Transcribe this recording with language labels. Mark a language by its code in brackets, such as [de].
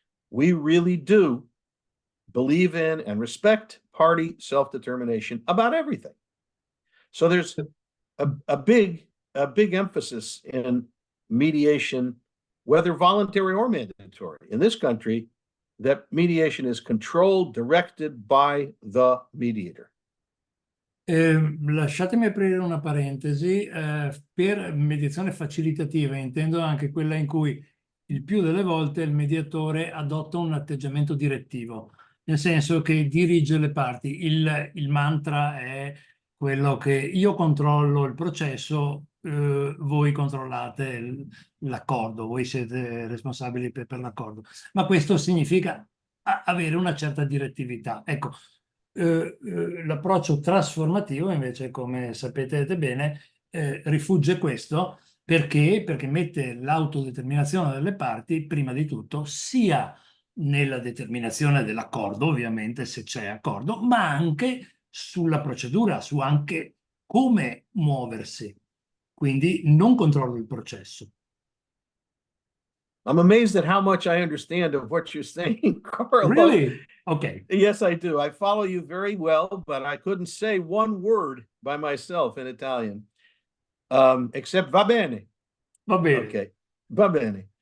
[en] We really do believe in and respect party self-determination about everything. So there's a big emphasis in mediation, whether voluntary or mandatory, in this country, that mediation is controlled, directed by the mediator. [it] Lasciatemi aprire una parentesi. Per mediazione facilitativa intendo anche quella in cui il più delle volte il mediatore adotta un atteggiamento direttivo, nel senso che dirige le parti. Il mantra è quello che io controllo il processo, voi controllate l'accordo, voi siete responsabili per l'accordo. Ma questo significa avere una certa direttività. Ecco, l'approccio trasformativo invece, come sapete bene, rifugge questo perché mette l'autodeterminazione delle parti prima di tutto, sia nella determinazione dell'accordo, ovviamente se c'è accordo, ma anche sulla procedura, su anche come muoversi. Quindi non controllo il processo. [en] I'm amazed at how much I understand of what you're saying, Carlo. Really? Okay. Yes, I do. I follow you very well, but I couldn't say one word by myself in Italian, except [it] va bene. Va bene. Okay, va bene.